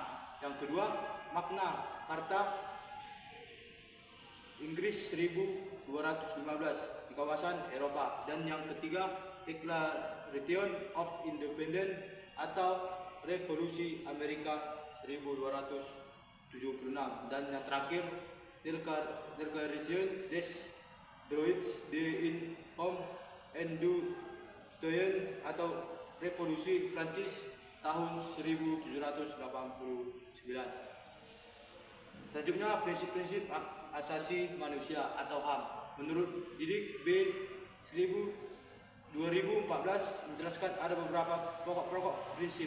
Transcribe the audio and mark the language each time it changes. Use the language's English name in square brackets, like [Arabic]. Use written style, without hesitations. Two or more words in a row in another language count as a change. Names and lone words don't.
[Indonesian] Yang kedua, makna Karta Inggris 1215 di kawasan Eropa. Dan yang ketiga, Declaration of Independence atau Revolusi Amerika 1276. Dan yang terakhir, Declaration des Droits de l'Homme et du Citoyen atau Revolusi Prancis tahun 1789. Selanjutnya, prinsip-prinsip asasi manusia atau HAM. Menurut Didik B 2014 menjelaskan ada beberapa pokok prinsip.